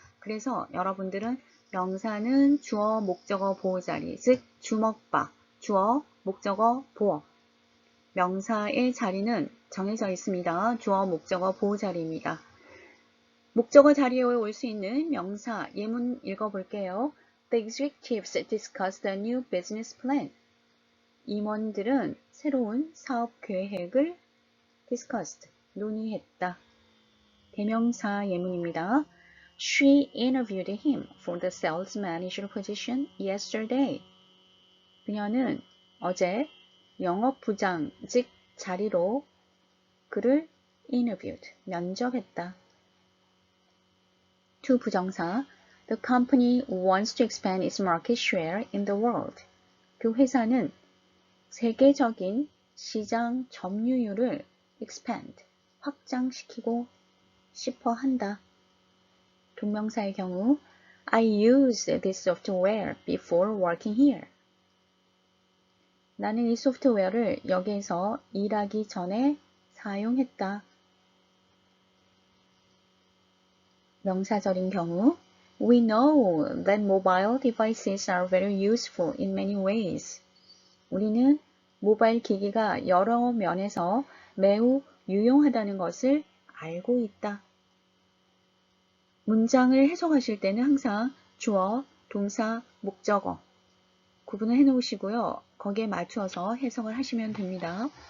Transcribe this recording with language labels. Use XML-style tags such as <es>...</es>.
<ko>그래서 여러분들은 명사는 주어, 목적어, 보어 자리, 즉 주먹밥, 주어, 목적어, 보어. 명사의 자리는 정해져 있습니다. 주어, 목적어, 보어 자리입니다. 목적어 자리에 올 수 있는 명사, 예문 읽어볼게요.</ko> <en>The executives discussed a new business plan.</en> <ko>임원들은 새로운 사업 계획을 discussed, 논의했다. 대명사 예문입니다.</ko> <en>She interviewed him for the sales manager position yesterday.</en> <ko>그녀는 어제 영업부장직 자리로 그를 interviewed, 면접했다.</ko> <en>to 부정사 The company wants to expand its market share in the world.</en> <ko>그 회사는 세계적인 시장 점유율을 expand, 확장시키고 싶어 한다. 동명사의 경우</ko> <en>I used this software before working here.</en> <ko>나는 이 소프트웨어를 여기에서 일하기 전에 사용했다. 명사절인 경우</ko> <en>We know that mobile devices are very useful in many ways.</en> <ko>우리는 모바일 기기가 여러 면에서 매우 유용하다는 것을 알고 있다. 문장을 해석하실 때는 항상 주어, 동사, 목적어 구분을 해 놓으시고요. 거기에 맞추어서 해석을 하시면 됩니다.</ko>